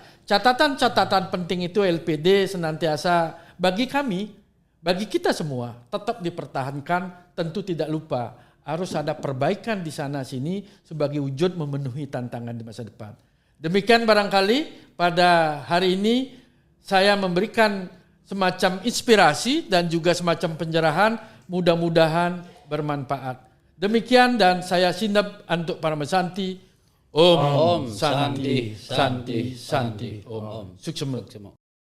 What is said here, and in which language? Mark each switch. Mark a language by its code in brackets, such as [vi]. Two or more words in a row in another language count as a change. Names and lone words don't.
[id] Catatan-catatan penting itu LPD senantiasa bagi kami, bagi kita semua tetap dipertahankan, tentu tidak lupa harus ada perbaikan di sana sini sebagai wujud memenuhi tantangan di masa depan. Demikian barangkali pada hari ini saya memberikan semacam inspirasi dan juga semacam pencerahan, mudah-mudahan bermanfaat. Demikian dan saya sinep untuk para mesanti. [sa] Om Santi Santi Santi Om. Suksema.